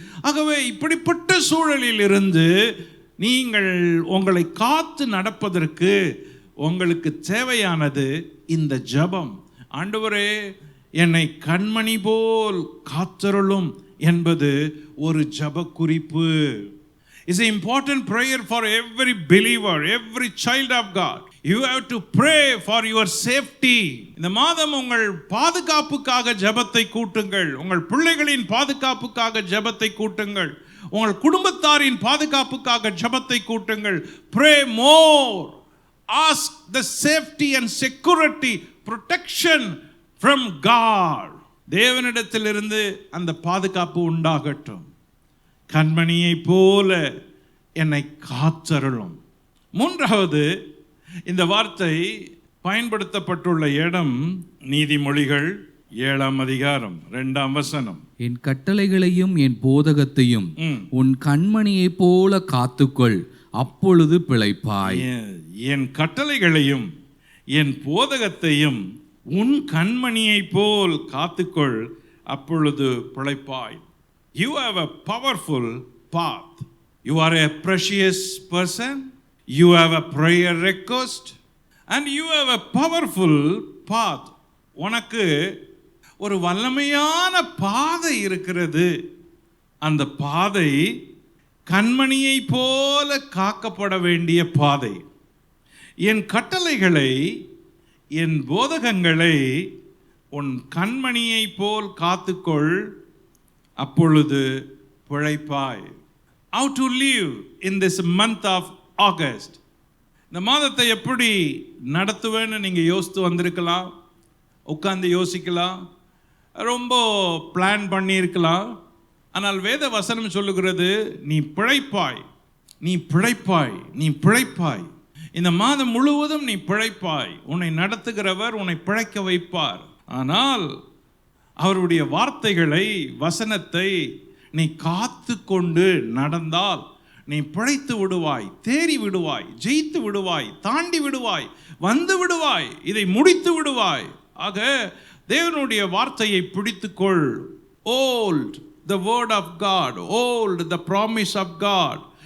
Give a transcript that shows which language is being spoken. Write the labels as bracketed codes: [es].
[ta] ஆகவே இப்படிப்பட்ட சூழலில் இருந்து நீங்கள் உங்களை காத்து நடப்பதற்கு உங்களுக்கு தேவையானது இந்த ஜெபம். ஆண்டவரே, என்னை கண்மணி போல் காத்தருளும் என்பது ஒரு ஜெப குறிப்பு. [en] It's an important prayer for every believer, every child of God. You have to pray for your safety. [ta] இந்த மாதம் உங்கள் பாதுகாப்புக்காக ஜெபத்தை கூட்டுங்கள். உங்கள் பிள்ளைகளின் பாதுகாப்புக்காக ஜெபத்தை கூட்டுங்கள். உங்கள் குடும்பத்தாரின் பாதுகாப்புக்காக ஜெபத்தை கூட்டுங்கள். [en] Pray more. Ask the safety and security, protection from God. [ta] தேவனிடத்திலிருந்து அந்த பாதுகாப்பு உண்டாகட்டும். கண்மணியை போல என்னை காத்தருளும். மூன்றாவது, இந்த வார்த்தை பயன்படுத்தப்பட்டுள்ள இடம் நீதிமொழிகள் 7ஆம் அதிகாரம் 2ஆம் வசனம். என் கட்டளைகளையும் என் போதகத்தையும் உன் கண்மணியைப் போல காத்துக்கொள், அப்பொழுது பிழைப்பாய். என் கட்டளைகளையும் என் போதகத்தையும் உன் கண்மணியைப் போல் காத்துக்கொள், அப்பொழுது பிழைப்பாய். [en] You have a powerful path. You are a precious person. You have a prayer request. And you have a powerful path. [ta] உனக்கு ஒரு வல்லமையான பாதை இருக்கிறது. அந்த பாதை கண்மணியை போல காக்கப்பட வேண்டிய பாதை. என் கட்டளைகளை என் போதகங்களை உன் கண்மணியை போல் காத்துக்கொள், அப்பொழுது பிழைப்பாய். [en] How to live in this month of August? [ta] இந்த மாதத்தை எப்படி நடத்துவேன்னு நீங்கள் யோசித்து வந்திருக்கலாம், உட்கார்ந்து யோசிக்கலாம், ரொம்ப பிளான் பண்ணியிருக்கலாம். ஆனால் வேத வசனம் சொல்லுகிறது, நீ பிழைப்பாய், நீ பிழைப்பாய், நீ பிழைப்பாய். இந்த மாதம் முழுவதும் நீ பிழைப்பாய். உன்னை நடத்துகிறவர் உன்னை பிழைக்க வைப்பார். ஆனால் அவருடைய வார்த்தைகளை, வசனத்தை நீ காத்து கொண்டு நடந்தால் நீ பிழைத்து விடுவாய், தேறி விடுவாய், ஜெயித்து விடுவாய், தாண்டி விடுவாய், வந்து விடுவாய், இதை முடித்து விடுவாய். ஆக தேவனுடைய வார்த்தையை பிடித்துக்கொள். [en] Hold the word of God, hold the promise of God.